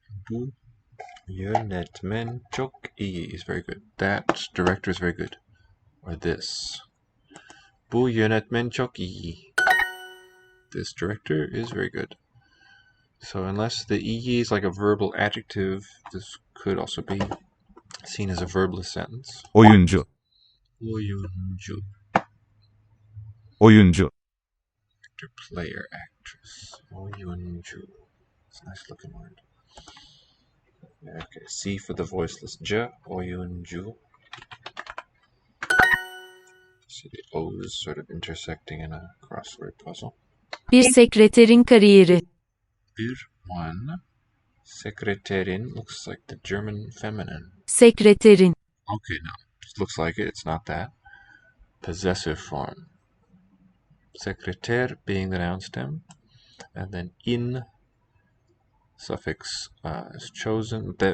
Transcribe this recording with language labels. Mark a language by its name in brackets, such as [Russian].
[Turkish] Bu yönetmen çok iyi [English] is very good. That director is very good. Or this. [Turkish] Bu yönetmen çok iyi. [English] This director is very good. So unless the iyi is like a verbal adjective, this could also be seen as a verbless sentence. [Turkish] Oyuncu. Oyuncu. Oyuncu. [English] Actor, player, actress. Oyuncu. It's a nice looking word. Okay, C for the voiceless J. Oyuncu. See the O's sort of intersecting in a crossword puzzle. [Turkish] Bir sekreterin kariyeri. [English] One. Sekreterin looks like the German feminine. [Turkish] Sekreterin. [English] Okay, no. It looks like it. It's not that. Possessive form. Sekreter being the noun stem. And then in suffix is chosen. That